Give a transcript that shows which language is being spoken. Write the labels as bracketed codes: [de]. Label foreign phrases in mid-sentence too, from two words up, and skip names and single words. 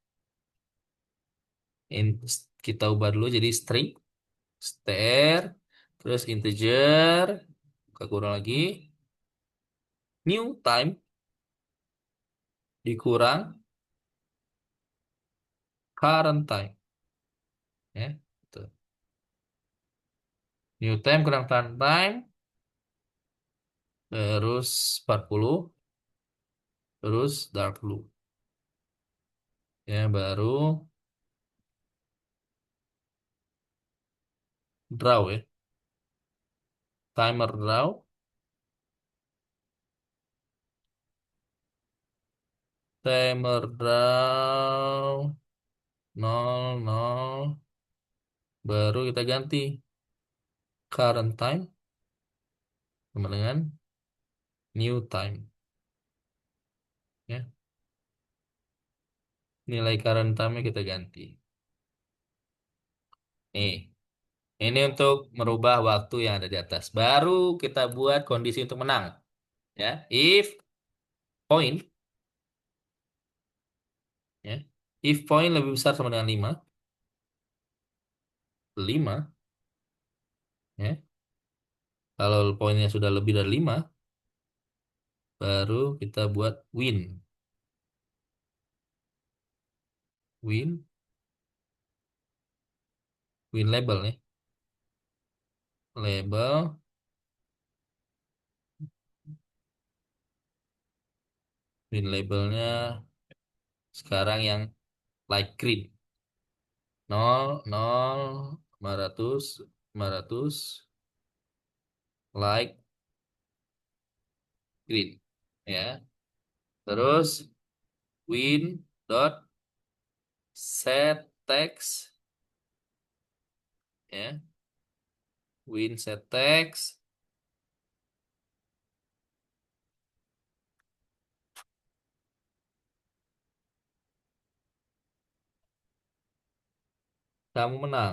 [id] In- kita ubah dulu jadi string str terus integer kita kurang lagi [en] new time [id] dikurang [en] current time, [id] ya. Tuh. [en] New time kurang current time, terus 40, terus dark blue. [id] Ya, baru draw ya. [en] Timer draw, timer draw [id] 00, baru kita ganti [en] current time [id] sama dengan [en] new time, [id] ya. Nilai [en] current time- [id] nya kita ganti. Nih, ini untuk merubah waktu yang ada di atas. Baru kita buat kondisi untuk menang, ya. [en] If point, ya. If point [id] lebih besar sama dengan 5, 5, ya. Kalau poinnya sudah lebih dari 5, baru kita buat win. [en] Win, win label nih. [id] Label, [en] win labelnya [id] sekarang yang [en] light green. 0, 0, 500, 500, light green. [id] Ya. [en] Terus win dot set text, ya. Win set text, kamu menang.